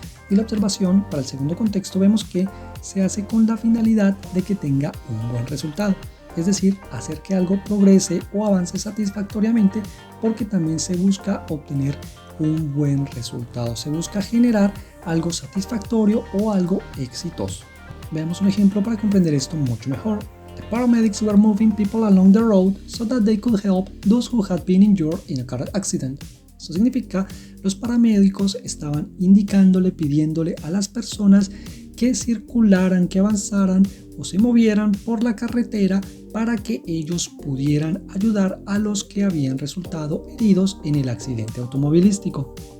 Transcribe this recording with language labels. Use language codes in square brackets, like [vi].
[es] Y la observación para el segundo contexto vemos que se hace con la finalidad de que tenga un buen resultado, es decir, hacer que algo progrese o avance satisfactoriamente porque también se busca obtener un buen resultado, se busca generar algo satisfactorio o algo exitoso. Veamos un ejemplo para comprender esto mucho mejor. [en] The paramedics were moving people along the road so that they could help those who had been injured in a car accident. [es] Esto significa, los paramédicos estaban indicándole, pidiéndole a las personas que circularan, que avanzaran o se movieran por la carretera para que ellos pudieran ayudar a los que habían resultado heridos en el accidente automovilístico.